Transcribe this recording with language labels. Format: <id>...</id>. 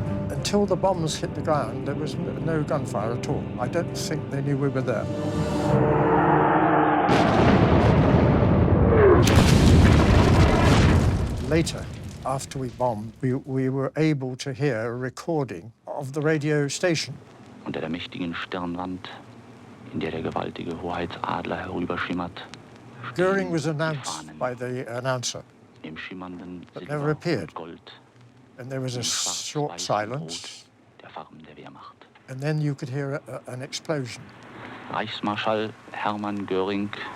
<en>Until the bombs hit the ground, there was no gunfire at all. I don't think they knew we were there. Later, after we bombed, we were able to hear a recording of the radio station.</en> <de>Unter der mächtigen Stirnwand, in der gewaltige Hoheitsadler herüberschimmert,</de> <en>Göring was announced by the announcer, but never appeared. And there was a short silence, and then you could hear an explosion.</en> <de>Reichsmarschall Hermann Göring.</de>